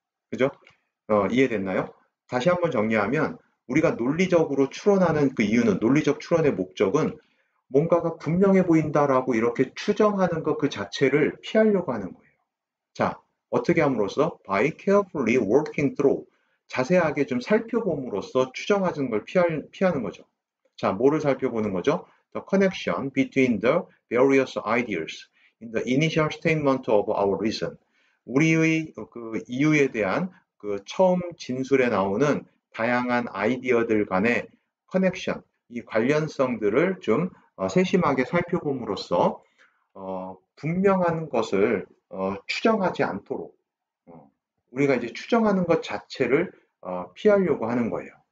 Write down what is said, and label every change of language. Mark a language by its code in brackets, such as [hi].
[ko] 그죠? 이해됐나요? 다시 한번 정리하면 우리가 논리적으로 추론하는 그 이유는, 논리적 추론의 목적은 뭔가가 분명해 보인다라고 이렇게 추정하는 것 그 자체를 피하려고 하는 거예요. 자, 어떻게 함으로써? [en] By carefully working through. [ko] 자세하게 좀 살펴봄으로써 추정하는 걸 피하는 거죠. 자, 뭐를 살펴보는 거죠? [en] The connection between the various ideas in the initial statement of our reason. [ko] 우리의 그 이유에 대한 그 처음 진술에 나오는 다양한 아이디어들 간의 커넥션, 이 관련성들을 좀 세심하게 살펴봄으로써 분명한 것을 추정하지 않도록 우리가 이제 추정하는 것 자체를 피하려고 하는 거예요.